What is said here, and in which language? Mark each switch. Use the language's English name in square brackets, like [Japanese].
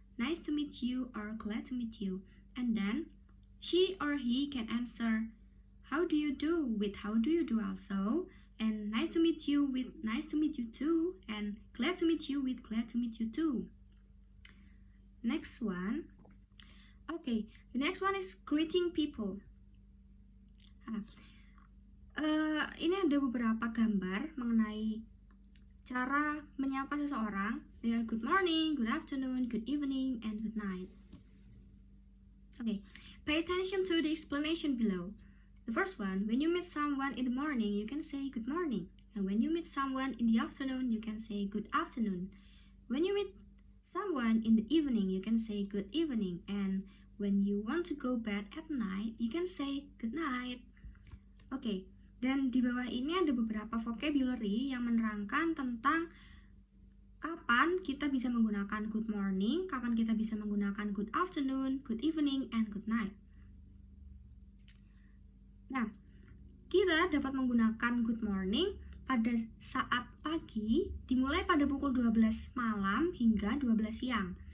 [English] Nice to meet you," or "Glad to meet you." And then she or he can answer, "How do you do?" with "How do you do?" also. And "Nice to meet you" with "Nice to meet you too." And "Glad to meet you" with "Glad to meet you too. Next one. Okay, the next one is greeting people. [Indonesian] Ini ada beberapa gambar mengenai cara menyapa seseorang. [English] They are good morning, good afternoon, good evening, and good night. Okay, pay attention to the explanation below. The first one, when you meet someone in the morning, you can say good morning. And when you meet someone in the afternoon, you can say good afternoon. When you meet someone in the evening, you can say good evening. And when you want to go bed at night, you can say good night. [Indonesian] Oke, dan di bawah ini ada beberapa vocabulary yang menerangkan tentang kapan kita bisa menggunakan good morning, kapan kita bisa menggunakan good afternoon, good evening, and good night. Nah, kita dapat menggunakan good morning pada saat pagi, dimulai pada pukul 12 malam hingga 12 siang.